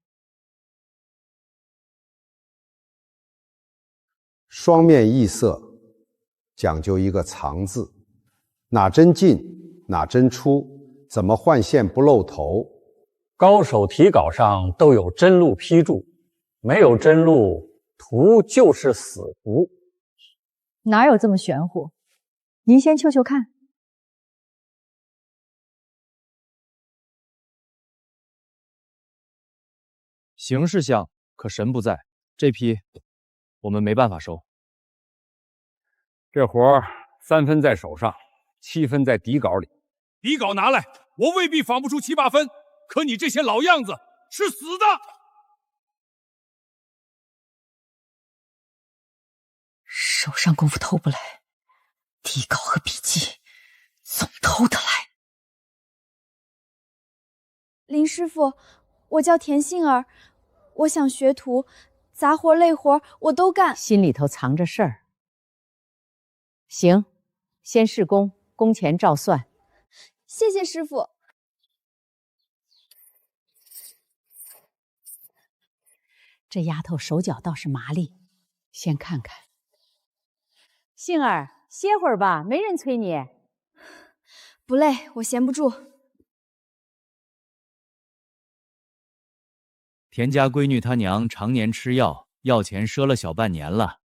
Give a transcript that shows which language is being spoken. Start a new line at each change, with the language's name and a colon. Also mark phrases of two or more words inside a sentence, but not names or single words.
Chinese: 雙面異色，講究一個藏字，哪針進，哪針出，怎麼換線不露頭？高手題稿上都有真露批注，沒有真露，圖就是死圖。哪有這麼玄乎？您先瞅瞅看。形式像，可神不在。這批我們沒辦法收。這活3分在手上，7分在底稿裡。底稿拿來，我未必仿不出7、8分，可你這些老樣子是死的。手上功夫偷不來，底稿和筆記總偷得來。林師傅，我叫田杏兒，我想學徒，雜活累活我都幹。心裡頭藏着事兒。行，先試工，工錢照算。謝謝師傅。這丫頭手腳倒是麻利，先看看。杏兒，歇會兒吧，沒人催你。不累，我閒不住。田家闺女她娘常年吃药，药钱赊了小半年了。